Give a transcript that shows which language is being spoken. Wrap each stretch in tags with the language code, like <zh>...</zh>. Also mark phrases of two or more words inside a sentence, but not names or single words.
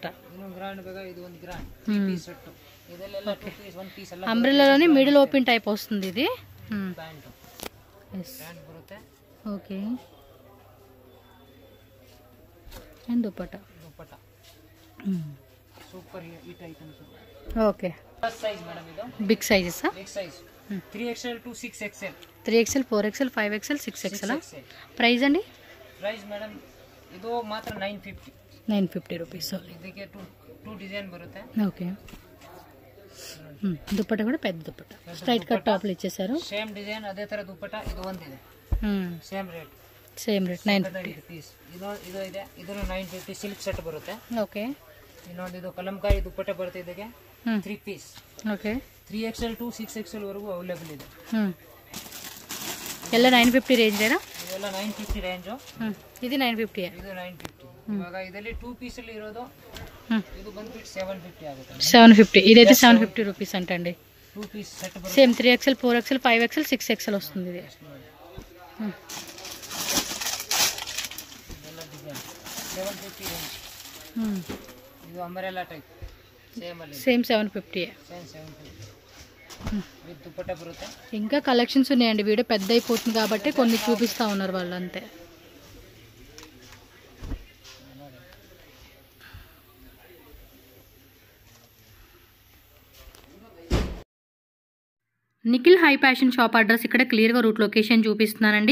<kn>గ్రాండ్ ಬೇಕಾ ಇದು ಒಂದು ಗ್ರಾಂಡ್ 3</kn> <en>piece set.</en> <kn>ಇದೆಲ್ಲ 2 ಪೀಸ್ 1 ಪೀಸ್ ಎಲ್ಲ</kn> <te>అంబ్రెల్లాలోనే</te> <en>middle open type</en> <te>వస్తుంది ఇది.</te> <kn>ಪ್ಯಾಂಟ್</kn> <te>ఎస్</te> <kn>ಪ್ಯಾಂಟ್ ಬರುತ್ತೆ.</kn> <te>ఓకే, అండ్ దుపట్టా.</te> <kn>ದುಪ್ಪಟ್ಟ</kn> <en>super hit items.</en> <te>ఓకే,</te> <en>first size madam,</en> <kn>ಇದು</kn> <en>big sizes. big size</en> <kn>3XL to 6XL.</kn> <te>3XL 4XL 5XL 6XL. ప్రైస్ అండి?</te> <en>price madam</en> <kn>ಇದು ಮಾತ್ರ 950.</kn> <te>950 రూపీస్.</te> <kn>ಇದಕ್ಕೆ 2 ಡಿಸೈನ್ ಬರುತ್ತೆ.</kn> <te>ఓకే, దుపట్టా కూడా పెద్ద దుపట్టా,</te> <en>straight cut</en> <te>టాప్లు ఇచ్చేసారు.</te> <en>same design</en> <kn>ಅದೇ ತರ ದುಪ್ಪಟ್ಟ ಇದು ಒಂದಿದೆ.</kn> <en>same rate. same rate</en> <te>950</te> <kn>ಪೀಸ್. ಇದು ಇದೆ, ಇದು 950</kn> <en>silk set</en> <kn>ಬರುತ್ತೆ.</kn> <te>ఓకే,</te> <kn>ಇನ್ನೊಂದು ಇದು ಕಲಂಕಾರಿ ದುಪ್ಪಟ್ಟ ಬರುತ್ತೆ. ಇದಕ್ಕೆ 3 ಪೀಸ್.</kn> <te>ఓకే,</te> <kn>3XL to 6XL ವರೆಗೂ ಅವೈಲೇಬಲ್ ಇದೆ. ಎಲ್ಲ 950 ರೇಂಜ್ ಏనా? ಇದೆಲ್ಲ 950 ರೇಂಜು.</kn> <te>ఇది 950.</te> <kn>ಇದು 950. ಇವಾಗ ಇದರಲ್ಲಿ 2 ಪೀಸ್ ಅಲ್ಲಿ ಇರೋದು ಇದು ಬಂದ್ಬಿಟ್ಟು 750 ಆಗುತ್ತೆ. 750.</kn> <te>ఇదైతే 750 రూపీస్ అంటండి. 2</te> <en>piece set</en> <te>బರುತ್ತೆ. సేమ్ 3XL 4XL 5XL 6XL వస్తుంది ఇది.</te> <kn>ಇದೆಲ್ಲ ಡಿಸೈನ್ 750 ರೇಂಜ್. ಇದು</kn> <en>umbrella type same</en> <kn>ಅಲ್ಲಿ</kn> <te>సేమ్ 750. ಸೇಮ್ 750 విత్ దుప్పట్టా బರುತ್ತೆ. ఇంకా కలెక్షన్స్ ఉన్నాయండి. వీడియో పెద్ద అయిపోతుంది కాబట్టి కొన్ని చూపిస్తా ఉన్నారు వాళ్ళు అంతే. నిఖిల్ హై ఫ్యాషన్ షాప్ అడ్రస్ ఇక్కడ క్లియర్గా</te> <en>route location</en> <te>చూపిస్తున్నానండి.</te>